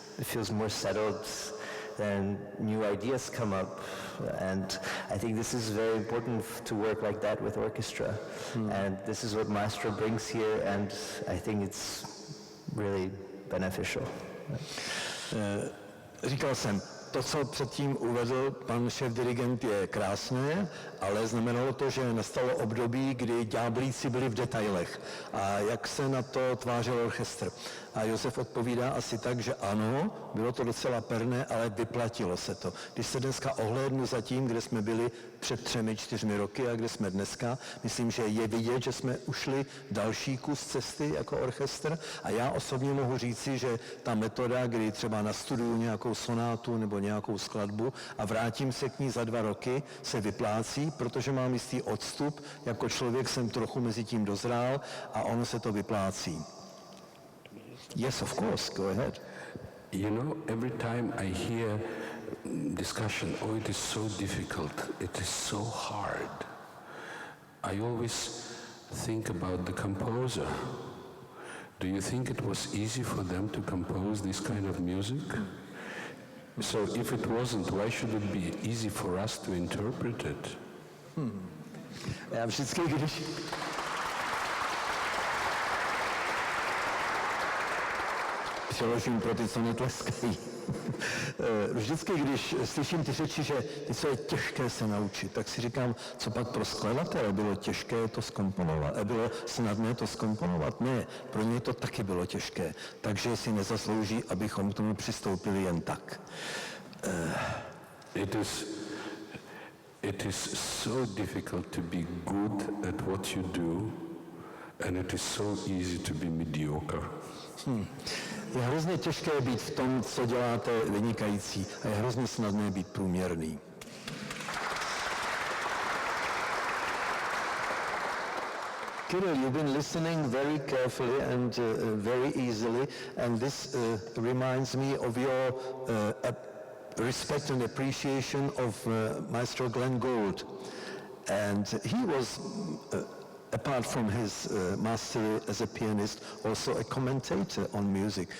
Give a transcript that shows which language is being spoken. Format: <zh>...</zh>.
<en>It feels more settled, then new ideas come up, and I think this is very important to work like that with orchestra. And this is what Maestro brings here, and I think it's really beneficial.</en> <cs>Říkal jsem, to, co předtím uvedl pan šéf-dirigent, je krásné, ale znamenalo to, že nastalo období, kdy ďáblíci byli v detailech. A jak se na to tvářil orchestr? A Josef odpovídá asi tak, že ano, bylo to docela perné, ale vyplatilo se to. Když se dneska ohlédnu za tím, kde jsme byli před 3-4 roky a kde jsme dneska, myslím, že je vidět, že jsme ušli další kus cesty jako orchestr. A já osobně mohu říci, že ta metoda, kdy třeba nastuduju nějakou sonátu nebo nějakou skladbu a vrátím se k ní za 2 roky, se vyplácí, protože mám jistý odstup, jako člověk jsem trochu mezi tím dozrál a ono se to vyplácí.</cs> <en>Yes, of course, go ahead. Every time I hear discussion, it is so difficult, it is so hard, I always think about the composer. Do you think it was easy for them to compose this kind of music? So if it wasn't, why should it be easy for us to interpret it?</en> <cs>Já vždycky, když... Přeložím pro ty, co netleskají. Vždycky, když slyším ty řeči, že něco je těžké se naučit, tak si říkám, co pak pro skladatele bylo těžké to zkomponovat. Bylo snadné to zkomponovat? Ne, pro něj to taky bylo těžké. Takže si nezaslouží, abychom k tomu přistoupili jen tak.</cs> <en>It is so difficult to be good at what you do, and it is so easy to be mediocre.</en> <cs>Je hrozně těžké být v tom, co děláte, vynikající, a je hrozně snadné být průměrný.</cs> <en>Kirill, you've been listening very carefully and very easily, and this reminds me of your respect and appreciation of Maestro Glenn Gould. And he was, apart from his mastery as a pianist, also a commentator on music.</en>